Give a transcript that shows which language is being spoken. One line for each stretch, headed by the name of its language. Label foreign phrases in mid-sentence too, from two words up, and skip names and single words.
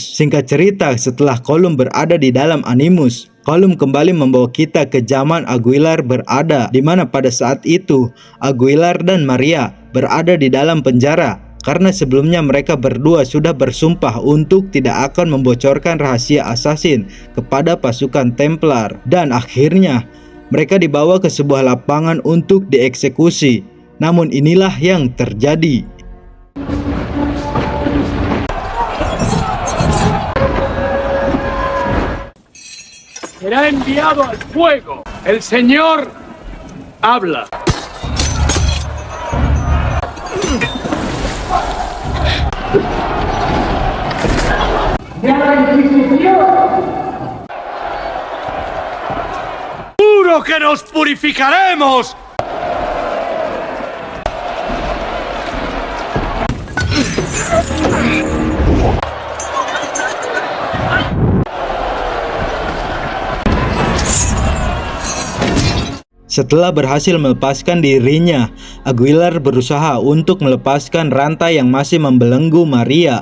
Indonesian: Singkat cerita, setelah Colum berada di dalam Animus, Colum kembali membawa kita ke zaman Aguilar berada, di mana pada saat itu Aguilar dan Maria berada di dalam penjara. Karena sebelumnya mereka berdua sudah bersumpah untuk tidak akan membocorkan rahasia asasin kepada pasukan Templar. Dan akhirnya mereka dibawa ke sebuah lapangan untuk dieksekusi. Namun inilah yang terjadi.
Spanish: Será enviado al fuego. El Señor habla. ¡Juro que nos purificaremos!
Indonesian: Setelah berhasil melepaskan dirinya, Aguilar berusaha untuk melepaskan rantai yang masih membelenggu Maria.